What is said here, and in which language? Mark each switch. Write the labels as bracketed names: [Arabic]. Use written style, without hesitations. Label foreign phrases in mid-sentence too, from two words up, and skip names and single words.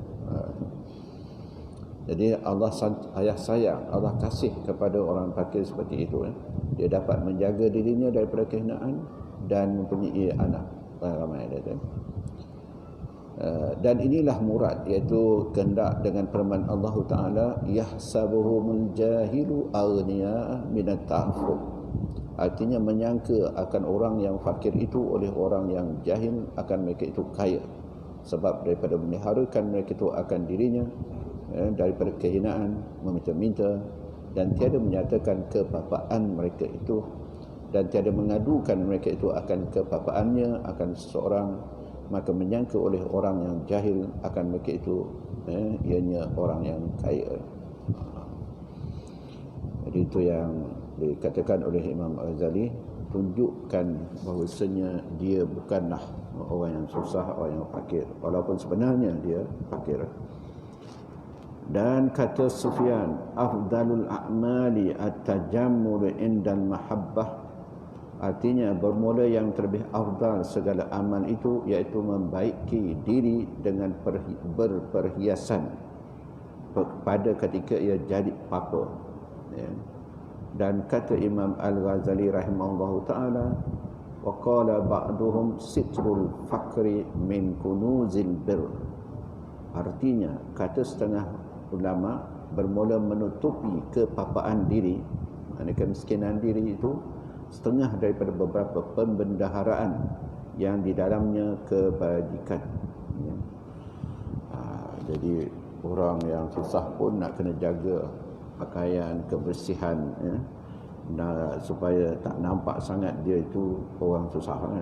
[Malay] Jadi Allah sayang, Allah kasih kepada orang fakir seperti itu. Dia dapat menjaga dirinya daripada kehinaan dan mempunyai anak ramai dia tu. Dan inilah murad, iaitu kehendak dengan firman Allah Ta'ala, [Arabic] يحسبهم الجاهل أغنياء من التعفف. [Malay] Artinya menyangka akan orang yang fakir itu oleh orang yang jahil akan mereka itu kaya, sebab daripada memeliharakan mereka itu akan dirinya daripada kehinaan, meminta-minta, dan tiada menyatakan kepapaan mereka itu, dan tiada mengadukan mereka itu akan kepapaannya akan seseorang, maka menyangka oleh orang yang jahil akan mereka itu ianya orang yang kaya. Jadi itu yang dikatakan oleh Imam Al-Ghazali, tunjukkan bahawasanya dia bukanlah orang yang susah, orang yang fakir, walaupun sebenarnya dia fakir. Dan kata Sufyan, [Arabic] أفضل الأعمال التجمل عند المحبة. [Malay] Artinya bermula yang terlebih afdal segala amal itu iaitu membaiki diri dengan berperhiasan pada ketika ia jadi apa. Dan kata Imam Al-Ghazali [Arabic] رحمه الله تعالى، وقال بعضهم ستر الفقر من كنوز البر. [Malay] Artinya kata setengah ulama, bermula menutupi kepapaan diri, maknanya kemiskinan diri itu setengah daripada beberapa pembendaharaan yang di dalamnya kebajikan. Jadi orang yang susah pun nak kena jaga pakaian, kebersihan, supaya tak nampak sangat dia itu orang susah.